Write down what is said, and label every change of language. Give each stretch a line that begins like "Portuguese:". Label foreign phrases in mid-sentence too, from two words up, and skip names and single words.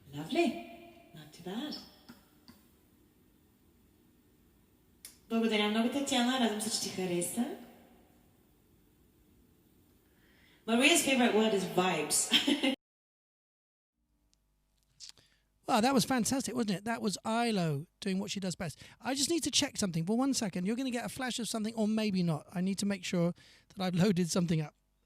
English: Lovely. Not too bad.
Bulgarian: Благодаря много, Татьяна. Радвам се, че ти хареса.
English: Maria's favorite word is vibes. Well, that was fantastic, wasn't it? That was Ilo doing what she does best. I just need to check something for 1 second. You're going to get a flash of something, or maybe not. I need to make sure that I've loaded something up.